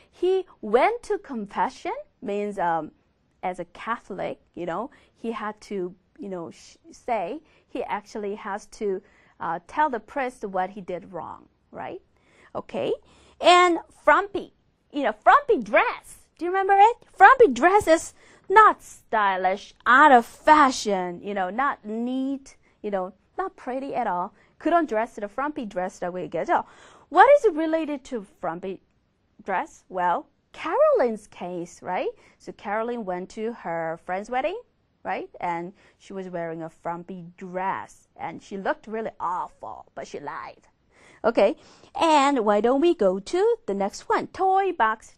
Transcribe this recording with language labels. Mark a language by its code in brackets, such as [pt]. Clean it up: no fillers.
[en] He went to confession, means as a Catholic, he had to, say he actually has to tell the priest what he did wrong, right? Okay. And frumpy, frumpy dress. Do you remember it? Frumpy dress is not stylish, out of fashion, not neat, not pretty at all. [ko] 그런 dress를 frumpy dress라고 얘기하죠. [en] What is related to frumpy dress? Well, Caroline's case, right? So Caroline went to her friend's wedding, right? And she was wearing a frumpy dress. And she looked really awful, but she lied. Okay, and why don't we go to the next one? Toy box.